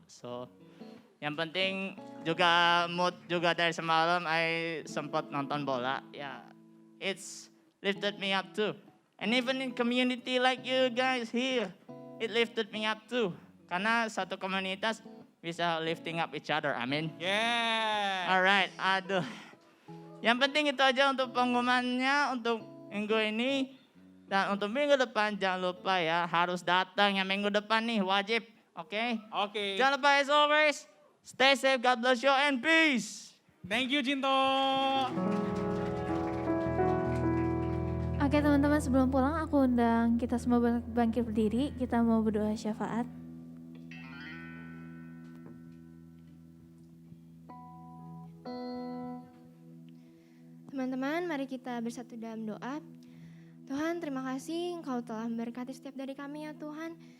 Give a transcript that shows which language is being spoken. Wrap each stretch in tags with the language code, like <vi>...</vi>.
<id>So yang penting juga mood juga dari semalam I sempat nonton bola.</id> <en>Ya, it's lifted me up too. And even in community like you guys here, it lifted me up too.</en> <id>Karena satu komunitas bisa</id> <en>lifting up each other.</en> <id>Amin.</id> <en>Yeah. Alright,</en> <id>aduh. Yang penting itu aja untuk pengumumannya untuk minggu ini. Dan untuk minggu depan jangan lupa ya harus datang yang minggu depan nih wajib. Oke? Oke. Jangan lupa</id> <en>as always, stay safe, God bless you and peace. Thank you Cinto.</en> <id>Oke teman-teman, sebelum pulang aku undang kita semua bangkit berdiri, kita mau berdoa syafaat. Teman-teman, mari kita bersatu dalam doa. Tuhan, terima kasih Engkau telah memberkati setiap dari kami ya Tuhan.</id>